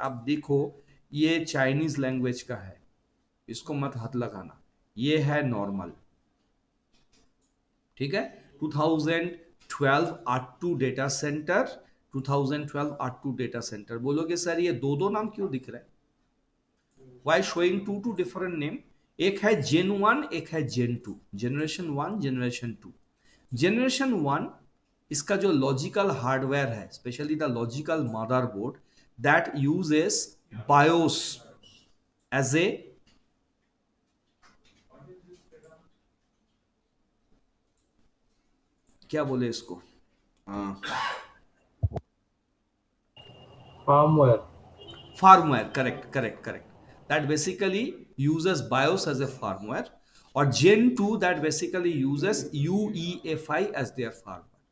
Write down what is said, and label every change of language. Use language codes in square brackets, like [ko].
[hi] अब देखो ये चाइनीज लैंग्वेज का है, इसको मत हाथ लगाना, ये है नॉर्मल। ठीक है, 2012 R2 data centre, 2012 R2 data centre. बोलोगे सर ये दो नाम क्यों दिख रहा है? [en] Why showing two different name? [hi] एक है Gen 1, एक है Gen 2, [en] Generation 1, Generation 2। Generation 1 [hi] इसका जो लॉजिकल हार्डवेयर है, [en] specially the logical motherboard that uses BIOS as a [hi] क्या बोले इसको, [en] firmware, correct, that basically uses BIOS as a firmware, [hi] और [en] Gen 2 that basically uses UEFI as their firmware.